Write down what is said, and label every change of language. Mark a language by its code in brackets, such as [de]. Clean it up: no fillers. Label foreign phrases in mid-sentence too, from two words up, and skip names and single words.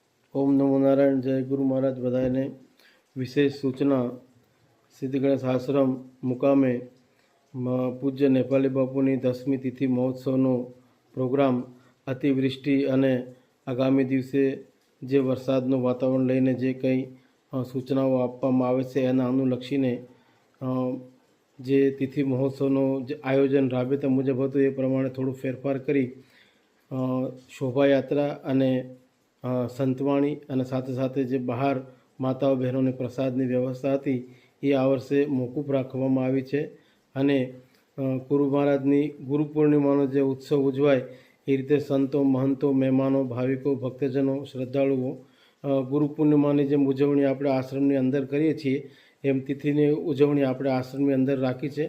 [sa] ओम नमो नारायण। [gu] જય ગુરુ મહારાજ। બધાને વિશેષ સૂચના સિદ્ધ ગણેશ આશ્રમ મુકામે પૂજ્ય નેપાળી બાપુની 10મી તિથિ મહોત્સવનો પ્રોગ્રામ અતિવૃષ્ટિ અને આગામી દિવસે જે વરસાદનું વાતાવરણ લઈને જે કંઈ સૂચનાઓ આપવામાં આવે છે એના અનુલક્ષીને જે તિથિ મહોત્સવનું જે આયોજન રાબેતા મુજબ હતું એ પ્રમાણે થોડું ફેરફાર કરી શોભાયાત્રા અને સંતવાણી અને સાથે સાથે જે બહાર માતાઓ બહેનોને પ્રસાદની વ્યવસ્થા હતી એ આ વર્ષે મોકૂફ રાખવામાં આવી છે અને ગુરુ મહારાજની ગુરુ પૂર્ણિમાનો જે ઉત્સવ ઉજવાય એ રીતે સંતો મહંતો મહેમાનો ભાવિકો ભક્તજનો શ્રદ્ધાળુઓ ગુરુ પૂર્ણિમાની જેમ ઉજવણી આપણે આશ્રમની અંદર કરીએ છીએ એમ તિથિની ઉજવણી આપણે આશ્રમની અંદર રાખી છે।